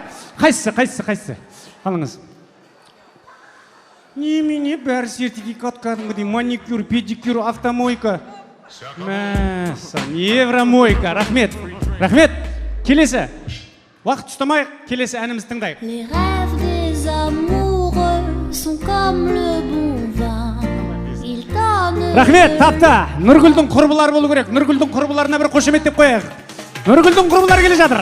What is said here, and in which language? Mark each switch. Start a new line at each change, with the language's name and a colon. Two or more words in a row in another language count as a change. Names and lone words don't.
Kazakh: Қайсысы? Алыңыз. Немене бәрі сертификат кәдімгідей, маникюр, педикюр, автомойка. Мәсін, евромойка. Рахмет. Келесі. Уақыт ұстамайық, келесі әніміз тыңдайық.
French: Les rêves des amoureux sont comme le bon vin. Ils donnent.
Kazakh: Рахмет, тапта. Нұргүлдің құрбылары болу керек. Нұргүлдің құрбыларына бір қошеметтеп қояйық. Нұргүлдің құрбылары келе жатыр.